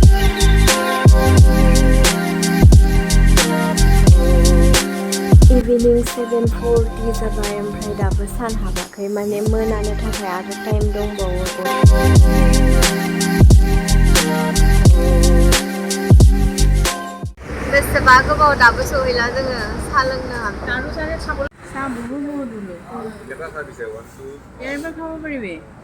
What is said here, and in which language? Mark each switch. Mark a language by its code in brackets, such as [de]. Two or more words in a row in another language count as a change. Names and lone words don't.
[brx] इभिनिं 7:40 जाबाय ओमफ्राय दाबो सान हाबाखै माने मोनानो थाखाय आरो टाइम दंबावो। बेसेबा गोबाव दाबो सहैला जोङो साहा लोंनो हागोन। [as] চাহ বহুত বহুত দূৰলৈ ইয়াৰ পৰা খাব পাৰিবি